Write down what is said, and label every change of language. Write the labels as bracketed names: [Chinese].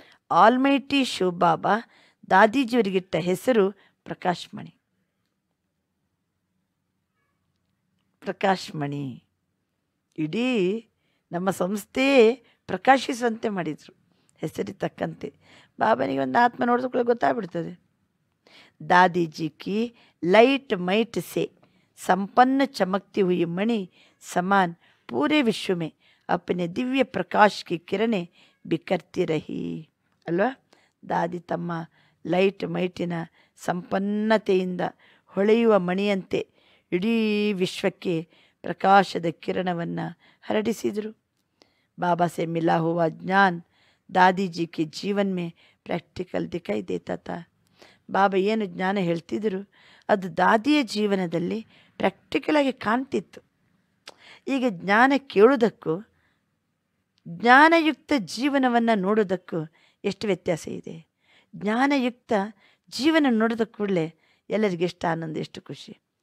[Kannada] Almighty Shiva ಬಾಬಾ ದಾದೀಜಿಯವರಿಗಿಟ್ಟ ಹೆಸರು ಪ್ರಕಾಶ್ ಮಣಿ. ಪ್ರಕಾಶ್ ಮಣಿ ಇಡೀ ನಮ್ಮ ಸಂಸ್ಥೆಯೇ ಪ್ರಕಾಶಿಸುವಂತೆ ಮಾಡಿದರು, ಹೆಸರಿಗೆ ತಕ್ಕಂತೆ. ಬಾಬನಿಗೆ ಒಂದು ಆತ್ಮ ನೋಡಿದ್ರೆ ಗೊತ್ತಾಗ್ಬಿಡ್ತದೆ. [Hindi] दादी की लाइट माइट से संपन्न चमकती हुई मणि समान पूरे विश्व में अपने दिव्य प्रकाश की किरणें बिखरती रही [Kannada] ಅಲ್ವಾ. ದಾದಿ ತಮ್ಮ ಲೈಟ್ ಮೈಟಿನ ಸಂಪನ್ನತೆಯಿಂದ ಹೊಳೆಯುವ ಮಣಿಯಂತೆ ಇಡೀ ವಿಶ್ವಕ್ಕೆ ಪ್ರಕಾಶದ ಕಿರಣವನ್ನು ಹರಡಿಸಿದರು. [Hindi] बाबा से मिला हुआ ज्ञान दादी जी के जीवन में प्रैक्टिकल दिखाई देता था. [Kannada] ಬಾಬಾ ಏನು ಜ್ಞಾನ ಹೇಳ್ತಿದ್ರು ಅದು ದಾದಿಯ ಜೀವನದಲ್ಲಿ ಪ್ರಾಕ್ಟಿಕಲಾಗಿ ಕಾಣ್ತಿತ್ತು. ಈಗ ಜ್ಞಾನ ಕೇಳೋದಕ್ಕೂ ಜ್ಞಾನಯುಕ್ತ ಜೀವನವನ್ನು ನೋಡೋದಕ್ಕೂ ಎಷ್ಟು ವ್ಯತ್ಯಾಸ ಇದೆ. ಜ್ಞಾನಯುಕ್ತ ಜೀವನ ನೋಡಿದ ಕೂಡಲೇ ಎಲ್ಲರಿಗೂ ಎಷ್ಟು ಆನಂದ, ಎಷ್ಟು ಖುಷಿ.